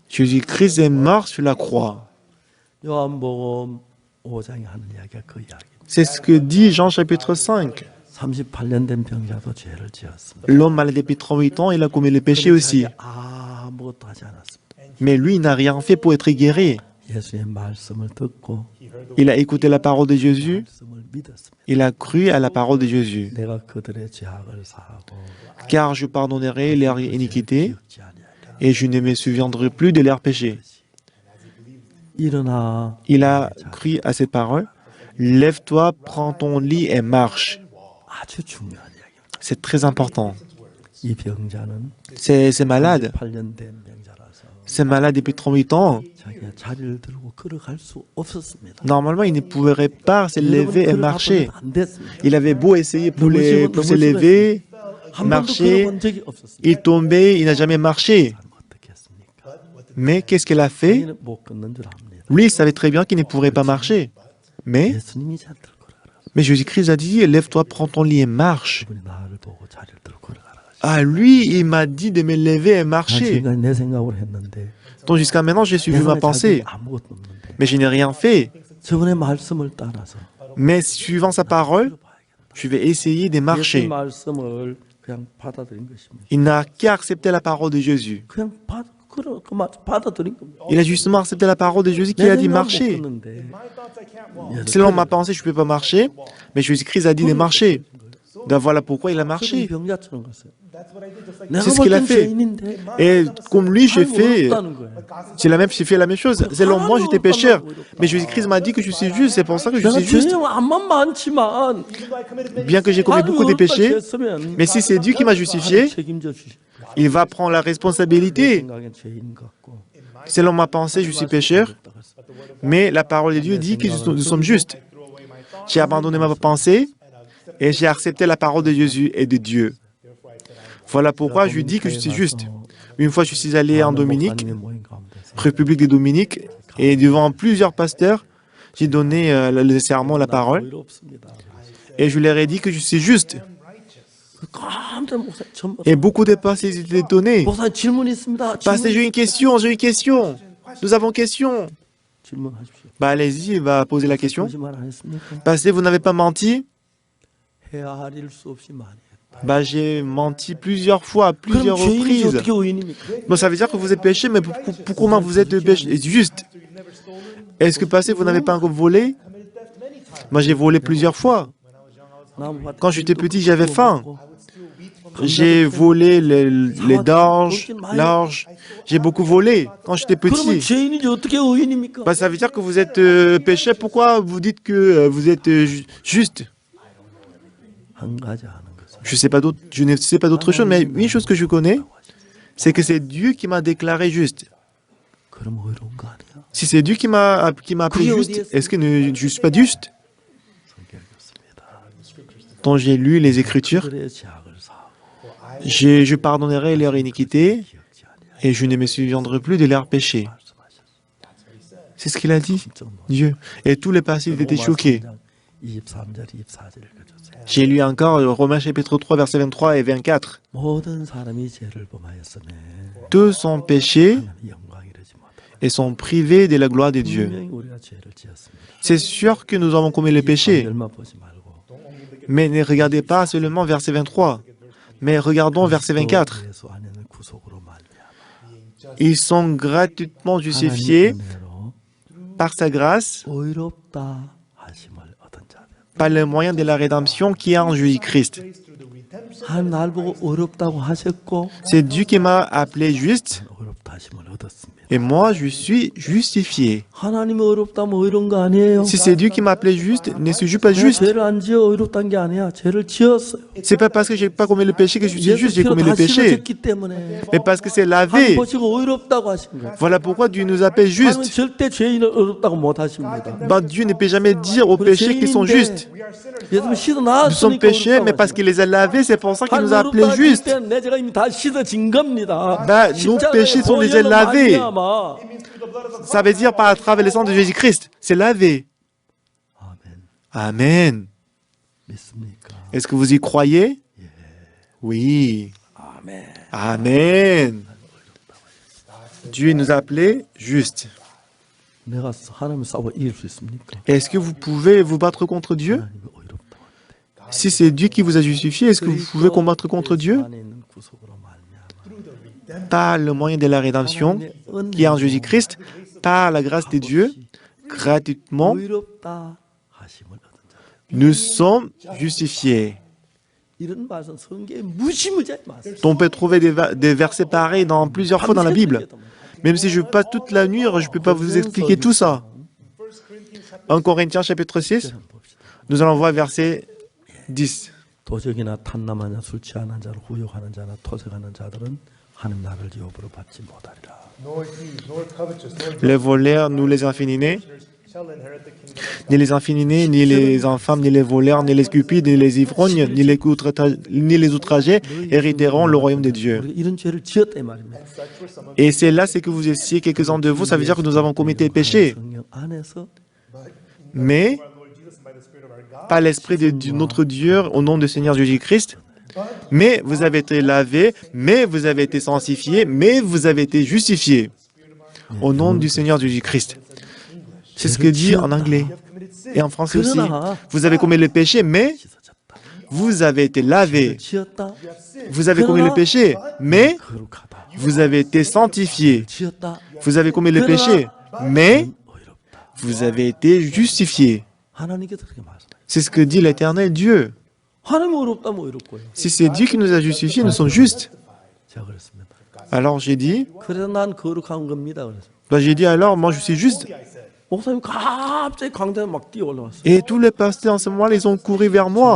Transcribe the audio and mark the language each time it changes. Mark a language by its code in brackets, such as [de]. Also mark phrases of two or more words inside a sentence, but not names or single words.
[fr] Jésus-Christ est mort sur la croix. [ko] 요한복음 5장에 하는 이야기가 그 이야기입니다. [fr] C'est ce que dit Jean chapitre 5. [ko] 38년 된 병자도 죄를 지었습니다. [fr] L'homme malade depuis 38 ans, il a commis le péché aussi. [ko] 아무것도 하지 않았습니다. [fr] Mais lui, il n'a rien fait pour être guéri. [ko] 예수의 말씀을 듣고 [fr] Il a écouté la parole de Jésus. [ko] 말씀을 믿었습니다. [fr] Il a cru à la parole de Jésus. [ko] 내가 그들의 죄악을 사하고 [fr] Car je pardonnerai leur iniquité [ko] 기억지 아니하리라. [fr] et je ne me souviendrai plus de leurs péchés. [ko] 일어나 [fr] Il a cru à ces paroles. Lève-toi, prends ton lit et marche. [ko] 아주 중요한 이야기입니다. [fr] C'est très important. [ko] 이 병자는 [fr] C'est malade. [ko] 8년 된 병자라서 [fr] C'est malade depuis 38 ans. [ko] 자기가 자리를 들고 걸어갈 수 없었습니다. [fr] Normalement, il ne pourrait pas se lever et marcher. [ko] 안 됐습니다. [fr] Il avait beau essayer pour se lever, [ko] 한 번도 [fr] marcher, [ko] 걸어본 적이 없었습니다. [fr] il tombait, il n'a jamais marché. [ko] 어떻게 했습니까? [fr] Mais qu'est-ce qu'il a fait? [ko] 자기는 못 걷는 줄 압니다. [fr] Lui, il savait très bien qu'il ne pourrait pas marcher. Mais [ko] 예수님이 자리를 걸어가라. [fr] Jésus-Christ a dit, lève-toi, prends ton lit et marche. [ko] 그분이 나를 보고 자리를 들고 걸어가라. [fr] Ah, lui, il m'a dit de me lever et [ko] 난 [fr] marcher. [ko] 지금까지 내 생각으로 했는데 [fr] Donc jusqu'à maintenant, j'ai suivi ma pensée. [ko] 아무것도 없는데 [fr] Mais je n'ai rien fait. [ko] 저분의 말씀을 따라서 [fr] Mais suivant sa parole, je vais essayer de [ko] 예수의 [fr] marcher. [ko] 말씀을 그냥 받아들인 것입니다. [fr] Il n'a qu'à accepter la parole de Jésus. 그냥 받아들인 겁니다. Il a justement accepté la parole de Jésus qui a dit marcher. Selon ma pensée, je ne peux pas marcher, mais Jésus-Christ a dit de marcher. Donc voilà pourquoi il a marché. [ko] 병자처럼 갔어요. [fr] C'est ce qu'il a fait. Et comme lui, j'ai fait la même chose. Selon moi, j'étais pécheur. Mais Jésus-Christ m'a dit que je suis juste. C'est pour ça que je [ko] 내가 [fr] suis juste. [ko] 죄는 암만 많지만 [fr] Bien que j'ai commis beaucoup de péchés, mais si c'est Dieu qui m'a justifié, [ko] 책임져 주시. [fr] il va prendre la responsabilité. [ko] 생각엔 죄인 같고 [fr] Selon ma pensée, je suis pécheur. Mais la parole de Dieu dit que nous sommes justes. J'ai abandonné ma pensée et j'ai accepté la parole de Jésus et de Dieu. Voilà pourquoi je dis que je suis juste. Une fois, je suis allé en Dominique, République de Dominique, et devant plusieurs pasteurs, j'ai donné le serment, la parole, et je leur ai dit que je suis juste. [ko] 깜짝 목사 전 [fr] Et beaucoup de pasteurs étaient étonnés. [ko] 목사 질문 있습니다. [fr] Pasteur, j'ai une question. Nous avons une question. [ko] 질문하십시오. [fr] Bah allez-y, il va poser la question. [ko] 거짓말 안 했습니까? [fr] Pasteur, vous n'avez pas menti? [ko] 헤아릴 수 없이 많이 했다. [fr] Bah j'ai menti plusieurs fois, à plusieurs [ko] 그럼 죄인이지 [fr] reprises. [ko] 어떻게 의인입니까? [fr] Bon, ça veut dire que vous êtes péché, mais comment vous êtes juste? Est-ce que passé, vous n'avez pas encore volé? Moi, j'ai volé plusieurs fois. Quand j'étais petit, j'avais faim. J'ai volé les l'orge. J'ai beaucoup volé quand j'étais [ko] 그러면 [fr] petit. [ko] 죄인이지 어떻게 의인입니까? [fr] Bah, ça veut dire que vous êtes péché. Pourquoi vous dites que vous êtes juste? [ko] 한 가지 아는 것은 [fr] Je ne sais pas d'autre chose, mais une chose que je connais, c'est que c'est Dieu qui m'a déclaré juste. [ko] 그럼 의로운 거 아니야? [fr] Si c'est Dieu qui m'a appelé juste, est-ce que je ne suis pas juste? Quand j'ai lu les Écritures, [ko] 그들의 죄악을 사하고 [fr] je pardonnerai leur iniquité et je ne me souviendrai plus de leurs péchés. C'est ce qu'il a dit, Dieu. Et tous les passés étaient choqués. [ko] 23절, 24절 읽어주세요. [fr] J'ai lu encore Romains chapitre 3, versets 23 et 24. [ko] 모든 사람이 죄를 범하였으며 [fr] Tous ont péché [ko] 하나님의 영광 이르지 못하고 [fr] et sont privés de la gloire de Dieu. [ko] 분명히 우리가 죄를 지었습니다. [fr] C'est sûr que nous avons commis le péché, [ko] 절만 보지 말고 [fr] mais ne regardez pas seulement verset 23, mais regardons verset 24. [ko] 예수 안에는 구속으로 말미암아 [fr] Ils sont gratuitement justifiés [ko] 하나님의 은혜로 [fr] par sa grâce, [ko] 의롭다 하심을 얻은 자들. [fr] par le moyen de la rédemption qui est en Jésus-Christ. [ko] 하나님 날 보고 의롭다고 하셨고 [fr] C'est Dieu qui m'a appelé juste [ko] 의롭다 하심을 얻었습니다. [fr] et moi je suis justifié. [ko] 하나님이 의롭다면 의로운 거 아니에요. [fr] Si c'est Dieu qui m'a appelé juste, ne suis-je pas [ko] 내가 [fr] juste? [ko] 죄를 안 지어 의롭다는 게 아니야. 죄를 지었어요. [fr] C'est pas parce que j'ai pas commis le péché que je suis [ko] 예수 [fr] juste, j'ai [ko] 피로 [fr] commis le [ko] 다 [fr] péché, [ko] 씻어졌기 때문에 [fr] mais parce que c'est [ko] 하나님 [fr] lavé. [ko] 보시고 의롭다고 하신 거예요. [fr] Voilà pourquoi Dieu nous appelle [ko] 하나님은 [fr] juste. [ko] 절대 죄인을 의롭다고 못 하십니다. [fr] Bah, Dieu ne peut jamais dire aux péchés qu'ils sont justes. [ko] 예수님 씻어 [fr] Nous sommes [ko] 나왔으니까 [fr] péchés, mais parce qu'il les a lavés, c'est pour ça qu'il nous a appelés justes. [ko] 내 죄가 이미 다 씻어진 겁니다. [fr] Bah, nos péchés sont déjà lavés. Ça veut dire par à travers le sang de Jésus-Christ. C'est lavé. [ko] 아멘. [fr] Amen. [ko] 믿습니까? [fr] Est-ce que vous y croyez? Oui. [ko] 아멘. [fr] Amen. Dieu nous a appelés justes. [ko] 내가 하나님 싸워 이길 수 있습니까? [fr] Est-ce que vous pouvez vous battre contre Dieu? [ko] 하나님이 의롭다고 하는데. [fr] Si c'est Dieu qui vous a justifié, est-ce que vous pouvez combattre contre Dieu? [ko] 안에 있는 구속으로 말미암아 [fr] Par le moyen de la rédemption qui est en Jésus-Christ, par la grâce de Dieu, gratuitement, [ko] 의롭다 하심을 얻은 자. [fr] nous sommes justifiés. [ko] 이런 말씀 성경에 무시무지하게 많습니다. [fr] On peut trouver des versets pareils dans plusieurs fois dans la Bible. Même si je passe toute la nuit, je ne peux pas vous expliquer tout ça. En Corinthiens chapitre 6, nous allons voir verset 10. [ko] 도적이나 탐남하냐 술 취하는 자를 후욕하는 자나 토색하는 자들은 하나님 나라를 유업으로 받지 못하리라. [fr] Les voleurs, nous les inféminés, ni les inféminés, ni les infâmes, ni les voleurs, ni les cupides, ni les ivrognes, ni les outragés hériteront le royaume de Dieu. [ko] 우리가 이런 죄를 지었다 이 말입니다. [fr] Et c'est là, c'est que vous essayez quelques-uns de vous, ça veut dire que nous avons commis des péchés. [ko] 성령 안에서 [fr] Mais, par l'Esprit de notre Dieu, au nom du Seigneur Jésus-Christ, mais vous avez été lavés, mais vous avez été sanctifiés, mais vous avez été justifiés. Au nom du Seigneur Jésus-Christ. C'est ce que dit en anglais et en français aussi. Vous avez commis le péché, mais vous avez été lavé. [ko] 지었다. [fr] Vous avez commis le péché, mais vous avez été sanctifié. [ko] 지었다. [fr] Vous avez commis le péché, mais vous avez été justifié. [ko] 하나님께서 그렇게 말씀해요. [fr] C'est ce que dit l'Éternel Dieu. [ko] 하나님 의롭다면 의롭고요. [fr] Si c'est Dieu qui nous a justifiés, nous sommes justes. [ko] 제가 그랬습니다. [fr] Alors j'ai dit, [ko] 그래서 난 거룩한 겁니다. 그래서 [fr] j'ai dit alors, moi je suis juste. [ko] 목사님 갑자기 광장에 막 뛰어 올라왔어요. [fr] Et tous les pasteurs en ce moment, ils ont couru vers moi.